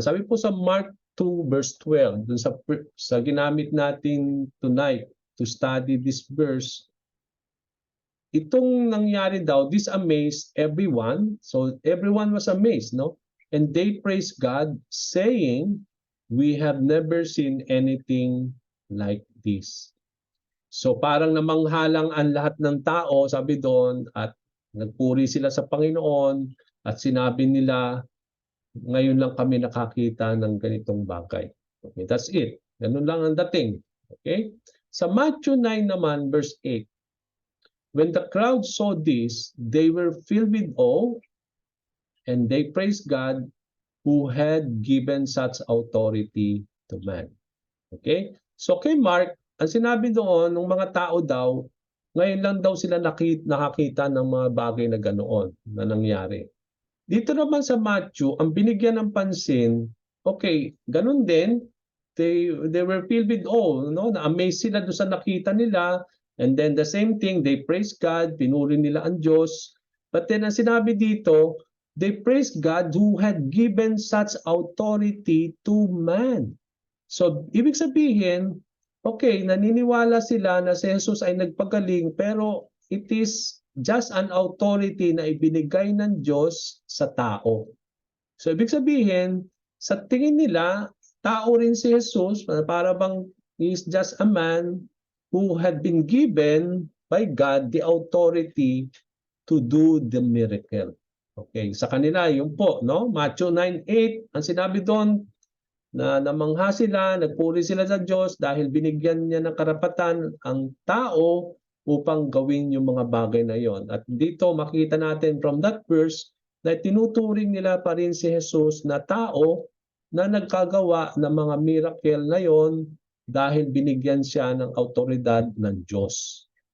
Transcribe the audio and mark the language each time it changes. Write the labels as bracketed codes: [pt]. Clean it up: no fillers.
[tl] Sabi po sa Mark 2 verse 12, dun sa ginamit natin tonight to study this verse, itong nangyari daw, [en] this amazed everyone. So everyone was amazed, no? And they praised God, saying, we have never seen anything like this. [tl] So parang namanghalang ang lahat ng tao, sabi doon, at nagpuri sila sa Panginoon at sinabi nila, ngayon lang kami nakakita ng ganitong bagay. Okay, [en] that's it. [tl] Ganun lang ang dating. Okay? Sa Matthew 9 naman, [en] verse 8, when the crowd saw this, they were filled with awe and they praised God who had given such authority to man. Okay? [tl] So kay Mark, ang sinabi doon ng mga tao daw, ngayon lang daw sila nakakita ng mga bagay na ganoon na nangyari. Dito naman sa Matthew, ang binigyan ng pansin, okay, ganun din, [en] they were filled with awe, [tl] no? Na-amaze sila doon sa nakita nila, [en] and then the same thing, they praise God, [tl] pinuri nila ang Diyos. [en] But then [tl] ang sinabi dito, [en] they praise God who had given such authority to man. [tl] So, ibig sabihin, okay, naniniwala sila na si Jesus ay nagpagaling, pero [en] it is just an authority [tl] na ibinigay ng Diyos sa tao. So, ibig sabihin, sa tingin nila, tao rin si Jesus, para bang [en] he is just a man who had been given by God the authority to do the miracle. [tl] Okay, sa kanila, yun po, no? Matthew 9:8, ang sinabi doon, na namangha sila, nagpuri sila sa Diyos dahil binigyan niya ng karapatan ang tao upang gawin yung mga bagay na yon. At dito makita natin [en] from that verse [tl] na tinuturing nila pa rin si Jesus na tao na nagkagawa ng mga miracle na yon dahil binigyan siya ng autoridad ng Diyos.